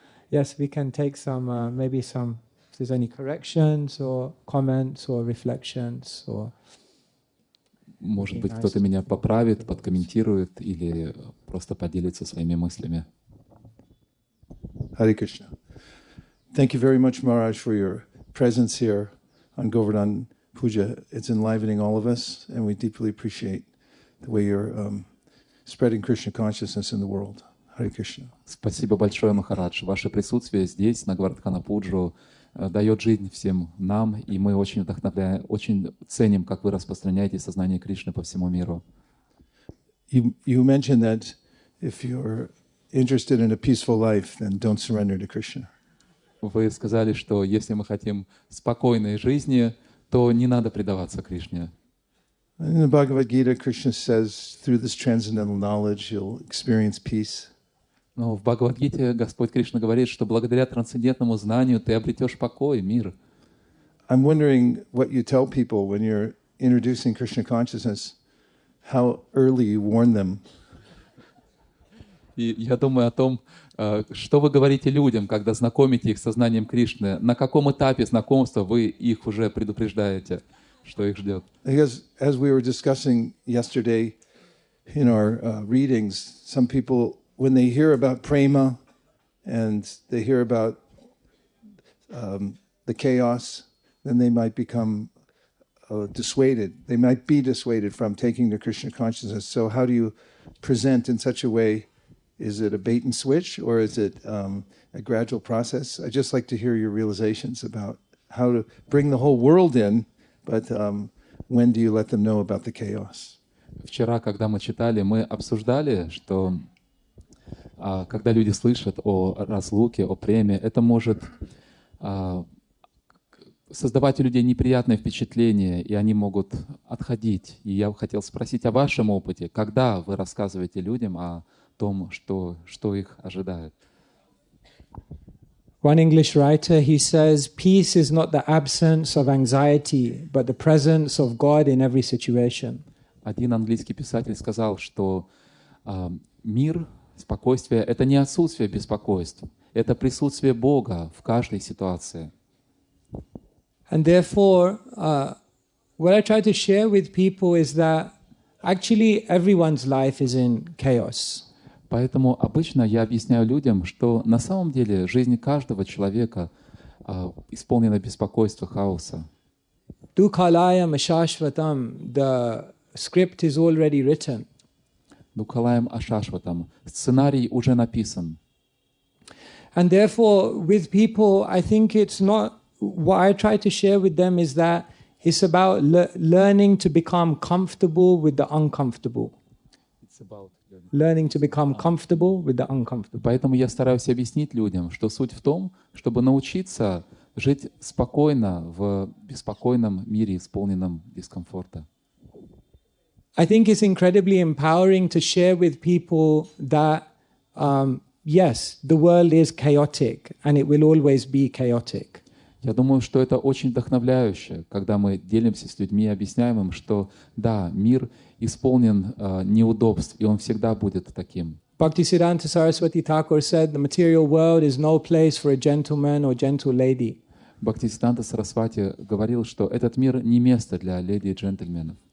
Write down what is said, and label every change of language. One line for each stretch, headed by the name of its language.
English: Yes, we can take some, maybe some, if there's any corrections or comments or reflections or...
Russian: Может быть, кто-то меня поправит, подкомментирует или просто поделится своими мыслями.
English: Hare Krishna. Thank you very much, Maharaj, for your presence here on Govardhan Puja. It's enlivening all of us, and we deeply appreciate the way you're spreading Krishna consciousness in the world. Hare Krishna.
Russian: Спасибо большое, Махарадж. Ваше присутствие здесь, на Говардхана-пуджу, дает жизнь всем нам, и мы очень вдохновляем, очень ценим, как вы распространяете сознание Кришны по всему миру.
English: You mentioned that if you're interested in a peaceful life, then don't surrender to Krishna.
Russian: Вы сказали, что если мы хотим спокойной жизни, то не надо предаваться Кришне.
English: In the Bhagavad Gita, Krishna says, through this transcendental knowledge, you'll experience peace.
Russian: Но в Бхагавад-гите Господь Кришна говорит, что благодаря трансцендентному знанию ты обретешь покой, мир.
English: I'm wondering what you tell people when you're introducing Krishna consciousness, how early you warn them.
Russian: И я думаю о том, что вы говорите людям, когда знакомите их с сознанием Кришны, на каком этапе знакомства вы их уже предупреждаете, что их ждет.
English: Because as we were discussing yesterday in our readings, some people, when they hear about prema and they hear about the chaos, then they might become dissuaded. They might be dissuaded from taking the Krishna consciousness. So how do you present in such a way? Is it a bait and switch, or is it a gradual process? I'd just like to hear your realizations about how to bring the whole world in, but when do you let them know about the chaos?
Russian: Вчера, когда мы читали, мы обсуждали, что когда люди слышат о разлуке, о преме, это может создавать у людей неприятное впечатление, и они могут отходить. И я хотел спросить о вашем опыте, когда вы рассказываете людям о том, что их ожидает.
English: One English writer, he says, peace is not the absence of anxiety, but the presence of God in every situation.
Russian: Один английский писатель сказал, что мир, спокойствие — это не отсутствие беспокойств, это присутствие Бога в каждой ситуации.
English: And therefore, what I try to share with people is that actually everyone's life is in chaos.
Russian: Поэтому обычно я объясняю людям, что на самом деле жизнь каждого человека исполнена беспокойства, хаоса.
Sanskrit: Dukhalayam ashashvatam,
English: the script is already written.
Sanskrit: Дукхалаям ашашватам.
Russian: Сценарий уже написан.
English: And therefore, with people, I think it's not, what I try to share with them is that it's about learning to become comfortable with the uncomfortable. It's about Learning to become comfortable with the uncomfortable.
Russian: Поэтому я стараюсь объяснить людям, что суть в том, чтобы научиться жить спокойно в беспокойном мире, исполненном дискомфорта.
English: I think it's incredibly empowering to share with people that, yes, the world is chaotic and it will always be chaotic.
Russian: Я думаю, что это очень вдохновляюще, когда мы делимся с людьми и объясняем им, что да, мир исполнен неудобств, и он всегда будет таким.
English: Bhaktisiddhanta Saraswati Thakur said, the material world is no place for a gentleman or gentle lady.
Russian: Бхактисиддханта Сарасвати говорил, что этот мир не место для леди и джентльменов.